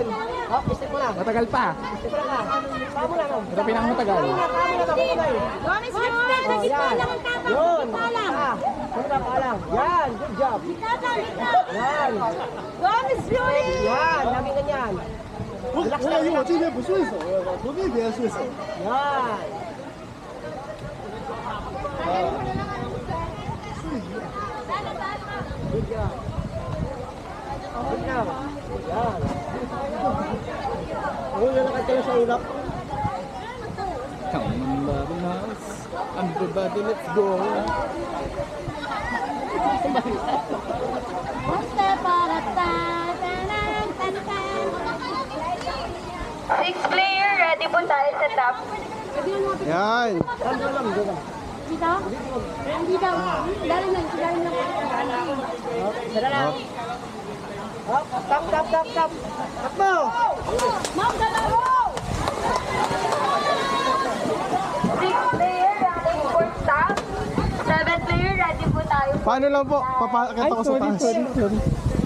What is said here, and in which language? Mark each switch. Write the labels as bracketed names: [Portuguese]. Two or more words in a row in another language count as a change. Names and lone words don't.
[Filipino] Hop, stick mo na. Matagal pa. Stick mo na. Pamo na, no? Ito pinakmatagal. Gomez, respect. Yan. Yun. Paalam. Yan, [English] good job. [Filipino] Yan. Gomez, Fury. Yan, lagi ganyan. Relax lang, relax. [Chinese] 这边不顺手，左边比较顺手。 [English] Yan. Good job. Good job. Yan. [Filipino] Una na ka sa ulap. [English] Come on, Babinas. Everybody, let's go. One step at a time. Sixth player, [Filipino] ready po tayo sa top. Yan. Dito? Dito. Dalim lang. Isa na lang. Hop, tap. Takbo. Ma'am, dalawa. [English] Sixth player, running for top. Seventh player, [Filipino] ready po tayo. Paano lang po? Papakita ko sa taas.